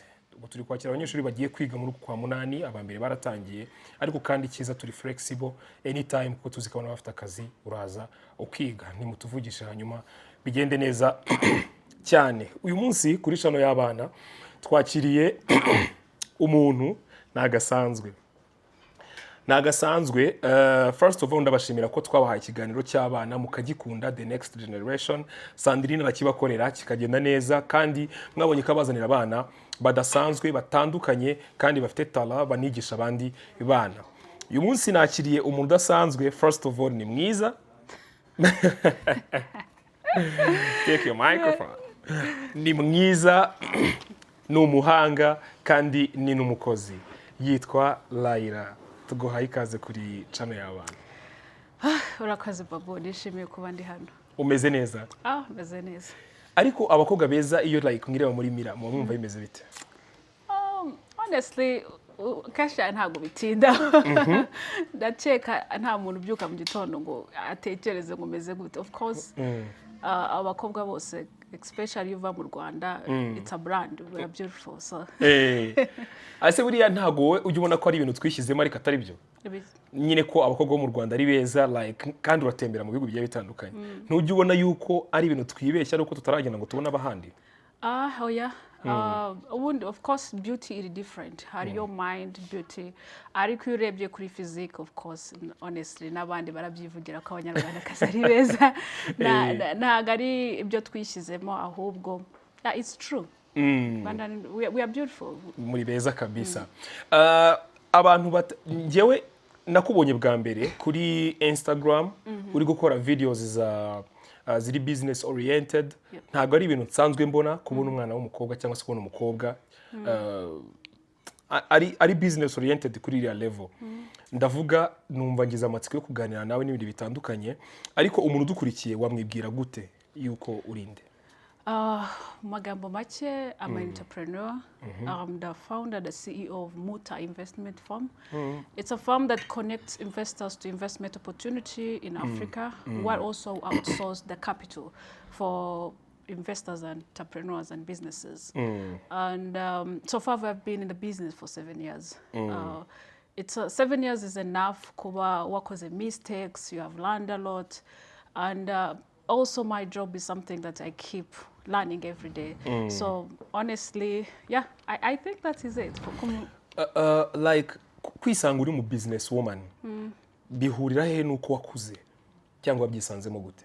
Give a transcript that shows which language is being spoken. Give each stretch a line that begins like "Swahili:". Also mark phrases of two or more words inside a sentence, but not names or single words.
Kinyarwanda: Ubu turi kwakira abanyeshuri bagiye kwiga muri kwa munani, abambere baratangiye. Ariko kandi kiza turi
English: flexible anytime
Kinyarwanda: kuko tuzikabona bafite akazi uraza ukiga. Nimutuvugisha hanyuma bigende neza cyane. Uyu munsi kuri channel y'abana twakiriye umuntu nagasanzwe
English: first of all
Kinyarwanda: ndabashimira ko twabahaye ikiganiro cy'abana mukagikunda
English: the next generation.
Kinyarwanda: Sandrine arakibakorera kikagenda neza kandi mwabonye ko abazanira abana badasanzwe batandukanye kandi bafite tala banigisha abandi bana. Uyu munsi nakiriye umuntu udasanzwe.
English: First of all
Kinyarwanda: ni mwiza.
English: Take your microphone.
Kinyarwanda: Ni mwiza, ni umuhanga kandi ni n'umukozi. Yitwa Layira. Tuguhaye ikaze kuri channel y'abana. Urakoze babo, nishimiye kuba ndi hano. Umeze neza? Meze neza. Ariko abakobwa beza iyo like ngireba muri mira mu mwumva bimeze bite? Honestly, Kenshi ntabwo bitinda. Ndakeka nta muntu ubyuka mu gitondo ngo atekereze ngo meze gute.
English: Of course,
Kinyarwanda: abakobwa bose, especially uva mu Rwanda,
English: it's a brand, we are beautiful. So
Kinyarwanda: ase buriya ntago we ujye ubona ko ari ibintu twishyizemo ariko atari byo. Nyine ko abakobwa bo mu Rwanda ari beza like kandi uratembera mu bihugu bigiye bitandukanye. Ntujye ubona yuko ari ibintu twibeshya ariko tutaragenda ngo tubone abahandi.
English: Oh yeah. Of course, beauty is different. Hari your mind beauty.
Kinyarwanda: Ariko urebye kuri
English: physique, of course, honestly,
Kinyarwanda: n'abandi barabyivugira ko abanyarwanda kasari beza. Ntago ari ibyo twishyizemo ahubwo.
English: It's true. We are beautiful.
Kinyarwanda: Muri beza kabisa. Abantu njyewe nakubonye bwa mbere kuri Instagram uri gukora videos ziri
English: business oriented.
Kinyarwanda: Ntago ari ibintu nsanzwe mbona kubona umwana w'umukobwa cyangwa se kubona umukobwa ari
English: business oriented
Kinyarwanda: kuri iriya level. Ndavuga numva ngize amatsiko yo kuganira nawe n'ibindi bitandukanye ariko umuntu udukurikiye wamwibwira gute yuko urinde? Magambo make,
English: I'm an entrepreneur. I'm the founder, the CEO of Muta Investment Firm. It's a firm that connects investors to investment opportunity in Africa, while also outsource the capital for investors and entrepreneurs and businesses. And so far, I've been in the business for 7 years. 7 years is enough.
Kinyarwanda: Kuba wakoze
English: mistakes, you have learned a lot, and also my job is something that I keep learning every day. So honestly, yeah, I think that is it.
Kinyarwanda: Like kwisanga uri mu
English: business woman
Kinyarwanda: bihurira he nuko wakuze cyangwa byisanzemo gute?